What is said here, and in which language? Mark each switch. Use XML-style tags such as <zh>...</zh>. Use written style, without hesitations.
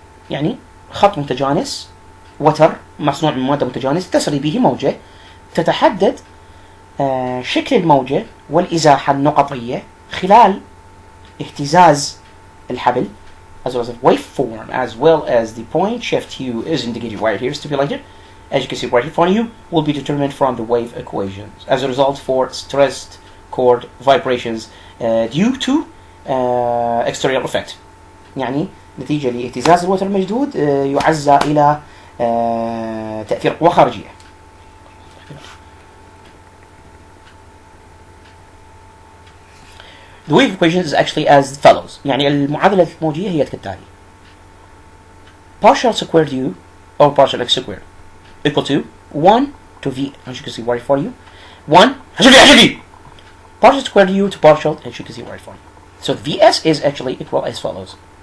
<ar>يعني خط متجانس وتر مصنوع من مادة متجانس تسري به موجة، تتحدد شكل الموجة والإزاحة النقطية خلال اهتزاز الحبل</ar> <en>as well as the waveform as well as the point shift u is indicated right here, stipulated as you can see right in front of you, will be determined from the wave equations. As a result, for stressed cord vibrations due to exterior effect.</en> <ar>يعني نتيجة لاهتزاز الوتر المشدود يعزى إلى تأثير قوى خارجية.</ar> <en>The wave equation is actually as follows.</en> <ar>يعني المعادلة الموجية هي كالتالي.</ar> <en>Partial squared u or partial x squared equal to 1 to v, as you can see right for you. 1 partial squared u to partial, as you can see right for you. So vs is actually equal as follows.</en>